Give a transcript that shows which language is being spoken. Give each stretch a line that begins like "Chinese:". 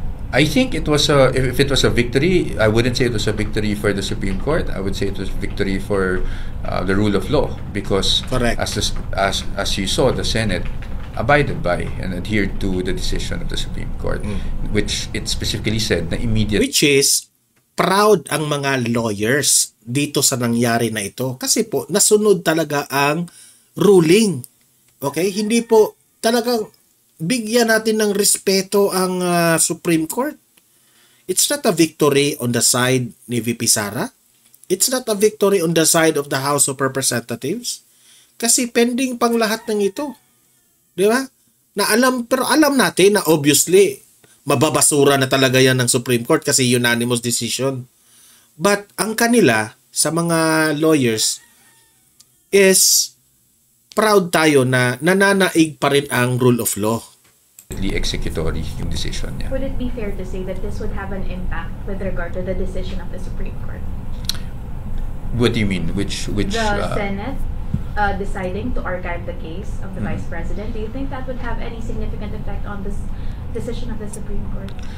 English: I think it was if it was a victory, I wouldn't say it was a victory for the Supreme Court. I would say it was a victory for the rule of law because as you saw, the Senate abided by and adhered to the decision of the Supreme Court, which it specifically said na immediate. Which is proud
Filipino: ang mga lawyers dito sa nangyari na ito kasi po nasunod talaga ang ruling. Okay? Hindi po talagang bigyan natin ng respeto ang Supreme Court.
English: It's not a victory on the side ni VP Sara. It's not a victory on the side of the House of Representatives.
Filipino: Kasi pending pang lahat ng ito. Di ba? Pero alam natin na obviously mababasura na talaga yan ng Supreme Court kasi unanimous decision.
English: But ang kanila,
Filipino: sa mga lawyers is proud tayo na nananaig pa rin ang rule of law. Executory yung decision niya.
English: Would it be fair to say that this would have an impact with regard to the decision of the Supreme Court? What do you mean? Which the Senate deciding to archive the case of the Vice President, do you think that would have any significant effect on this decision of the Supreme Court?